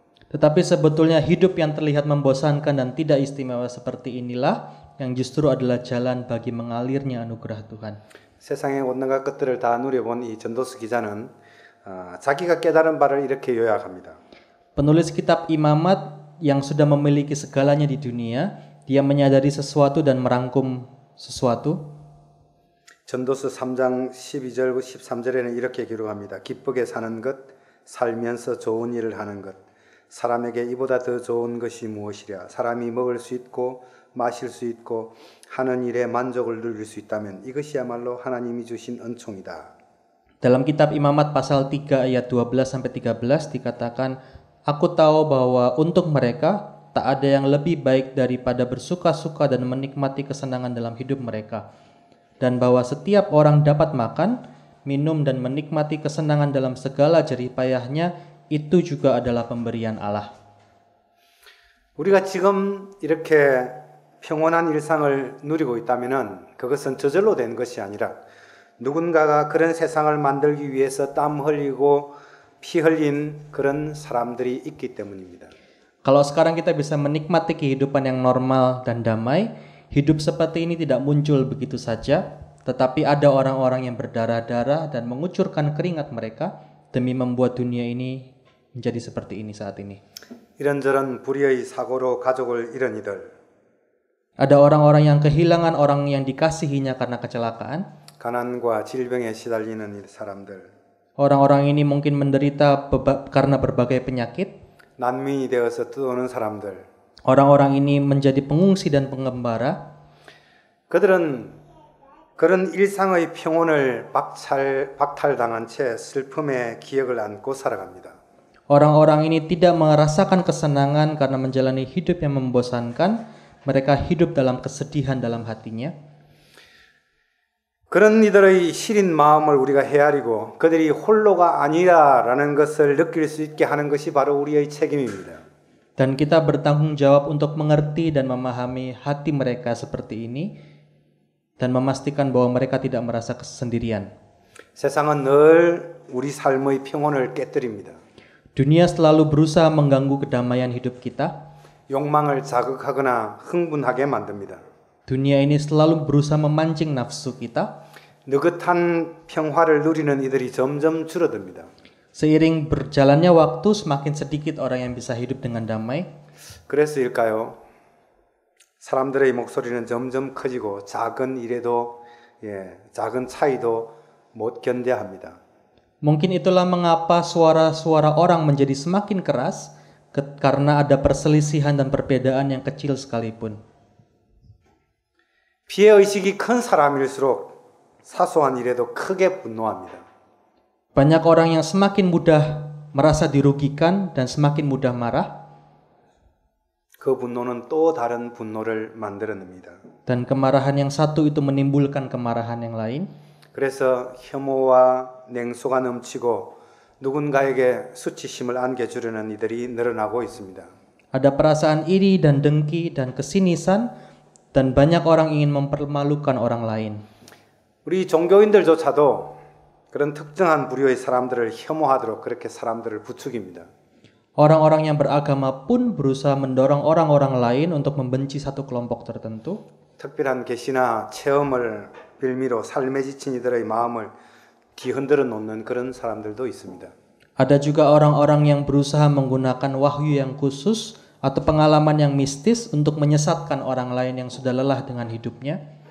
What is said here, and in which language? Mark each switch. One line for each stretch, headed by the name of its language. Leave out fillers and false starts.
Indonesian: Tetapi sebetulnya hidup yang terlihat membosankan dan tidak istimewa seperti inilah yang justru adalah jalan bagi mengalirnya anugerah Tuhan.
Korean: 세상의 온갖 것들을 다 누려본 이 전도스 기자는 자기가 깨달은 바를 이렇게 요약합니다.
Indonesian: Penulis kitab Imamat yang sudah memiliki segalanya di dunia, dia menyadari sesuatu dan merangkum sesuatu.
Korean: 전도서 3장 12절 13절에는 이렇게 기록합니다. 기쁘게 사는 것, 살면서 좋은 일을 하는 것. 사람에게 이보다 더 좋은 것이 무엇이랴. 사람이 먹을 수 있고 마실 수 있고 하는 일에 만족을 누릴 수 있다면 이것이야말로 하나님이 주신 은총이다.
Indonesian: Dalam kitab Imamat pasal 3 ayat 12-13 dikatakan, aku tahu bahwa untuk mereka tak ada yang lebih baik daripada bersuka-suka dan menikmati kesenangan dalam hidup mereka. Dan bahwa setiap orang dapat makan, minum dan menikmati kesenangan dalam segala jerih payahnya, itu juga adalah pemberian Allah.
Korean: 우리가 지금 이렇게 평온한 일상을 누리고 있다면 그것은 저절로 된 것이 아니라 누군가가 그런 세상을 만들기 위해서 땀 흘리고 피 흘린 그런 사람들이 있기 때문입니다.
Indonesian: Kalau sekarang kita bisa menikmati kehidupan yang normal dan damai, hidup seperti ini tidak muncul begitu saja, tetapi ada orang-orang yang berdarah-darah dan mengucurkan keringat mereka demi membuat dunia ini menjadi seperti ini saat ini.
Korean: 이런저런 불의의 사고로 가족을 잃은 이들,
Indonesian: Ada orang-orang yang kehilangan orang yang dikasihinya karena kecelakaan.
Korean: 가난과 질병에 시달리는 사람들,
Indonesian: Orang-orang ini mungkin menderita karena berbagai penyakit.
Korean: 난민이 되어서 떠오는 사람들,
Indonesian: Orang-orang ini menjadi pengungsi dan pengembara.
Korean: 그들은 그런 일상의 평온을 박탈당한 채 슬픔의 기억을 안고 살아갑니다.
Indonesian: Orang-orang ini tidak merasakan kesenangan karena menjalani hidup yang membosankan. Mereka hidup dalam kesedihan dalam hatinya.
Korean: 그런 이들의 시린 마음을 우리가 헤아리고 그들이 홀로가 아니라라는 것을 느낄 수 있게 하는 것이 바로 우리의 책임입니다.
Indonesian: Dan kita bertanggung jawab untuk mengerti dan memahami hati mereka seperti ini dan memastikan bahwa mereka tidak merasa kesendirian.
Korean: 세상은 늘 우리 삶의 평온을 깨뜨립니다.
Indonesian: Dunia selalu berusaha mengganggu kedamaian hidup kita.
Korean: 욕망을 자극하거나 흥분하게 만듭니다.
Indonesian: Dunia ini selalu berusaha memancing nafsu kita.
Korean: 느긋한 평화를 누리는 이들이 점점 줄어듭니다.
Indonesian: Seiring berjalannya waktu, semakin sedikit orang yang bisa hidup dengan damai.
Korean: 그래서일까요? 사람들의 목소리는 점점 커지고 작은 일에도 작은 차이도 못 견뎌합니다.
Indonesian: Mungkin itulah mengapa suara-suara orang menjadi semakin keras karena ada perselisihan dan perbedaan yang kecil sekalipun.
Korean: 피해의식이 큰 사람일수록 사소한 일에도 크게 분노합니다.
Indonesian: Banyak orang yang semakin mudah merasa dirugikan dan semakin mudah marah.
Korean: 그 분노는 또 다른 분노를 만들어냅니다.
Indonesian: Dan kemarahan yang satu itu menimbulkan kemarahan yang lain.
Korean: 그래서 혐오와 냉소가 넘치고 누군가에게 수치심을 안겨주려는 이들이 늘어나고 있습니다.
Indonesian: Ada perasaan iri dan dengki dan kesinisan dan banyak orang ingin mempermalukan orang lain.
Korean: 우리 종교인들조차도 그런 특정한 부류의 사람들을 혐오하도록 그렇게 사람들을 부추깁니다.
Indonesian: Orang-orang yang beragama pun berusaha mendorong orang-orang lain untuk membenci satu kelompok tertentu.
Korean: 특별한 계시나 체험을 빌미로 삶에 지친 이들의 마음을 뒤흔들어 놓는 그런 사람들도 있습니다.
Indonesian: Ada juga orang-orang yang berusaha menggunakan wahyu yang khusus atau pengalaman yang mistis untuk menyesatkan orang lain yang sudah lelah dengan hidupnya.